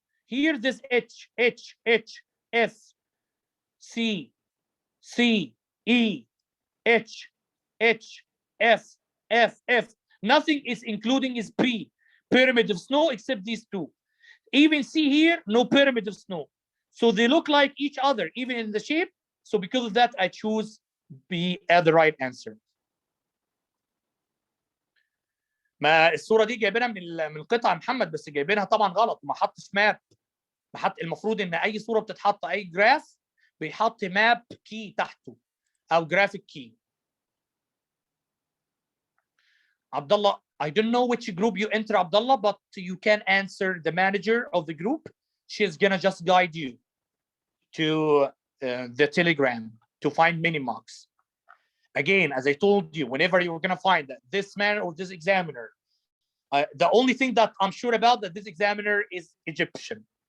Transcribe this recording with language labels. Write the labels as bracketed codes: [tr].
[en] Here, this H, H, H, F, C, C, E, H, H, F, F, F. Nothing is including is P, pyramid of snow, except these two. Even see here, no pyramid of snow. So they look like each other, even in the shape. So because of that, I choose B as the right answer. [ar] ما الصورة دي جايبينها من القطعة محمد، بس جايبينها طبعا غلط. ما حطش ماب. ما حط المفروض ان اي صورة بتتحط اي جراف بيحط ماب كي تحته او جرافيك كي. [en] Abdullah, I don't know which group you enter, Abdullah, but you can answer the manager of the group. She's gonna just guide you to the Telegram to find mini marks. Again, as I told you, whenever you're gonna find that this man or this examiner, the only thing that I'm sure about that this examiner is Egyptian.